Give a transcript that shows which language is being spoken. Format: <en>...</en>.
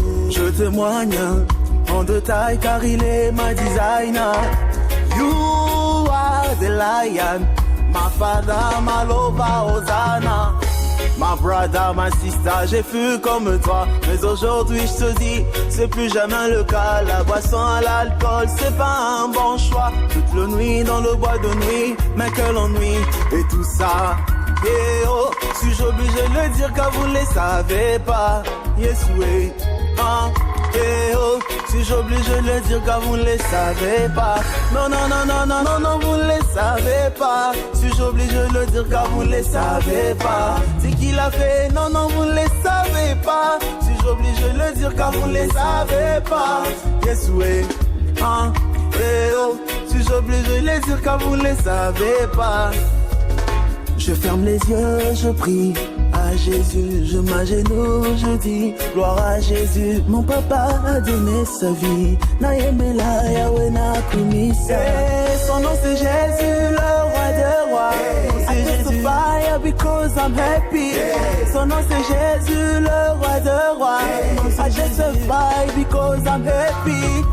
<fr>Je témoigne en détail car il est ma designer.</fr> <en>You are the lion, my father, my lover, Hosanna.</en> <fr>Ma</fr> <en>brother,</en> <fr>ma</fr> <en>sister,</en> <fr>j'ai fui comme toi. Mais aujourd'hui je te dis, c'est plus jamais le cas. La boisson à l'alcool, c'est pas un bon choix. Toute la nuit dans le bois de nuit, mais quel ennui. Et tout ça, yeah, oh. Suis-je obligé de le dire car vous ne les savez pas? Yes, oui, hein, yeah, oh. Suis-je obligé de le dire car vous ne les savez pas? Non, non, non, non, non, non, non, vous ne les savez pas. Suis-je obligé de le dire car vous ne les savez pas? C'est qui l'a fait? Non, non, vous ne les savez pas. Suis-je obligé de le dire car vous ne les savez pas? Yes, oui, hein, eh oh. Suis-je obligé de le dire car vous ne les savez pas? Je ferme les yeux, je prie à Jésus, je m'agenouille, je dis gloire à Jésus. Mon papa a donné sa vie,</fr> <ln>Naïmela Yahweh Nakumisa.</ln> <fr>Son nom c'est Jésus, le roi de rois.</fr> <en>I testify because I'm happy.</en> <fr>Son nom c'est Jésus, le roi de rois.</fr> <en>I testify because I'm happy.</en>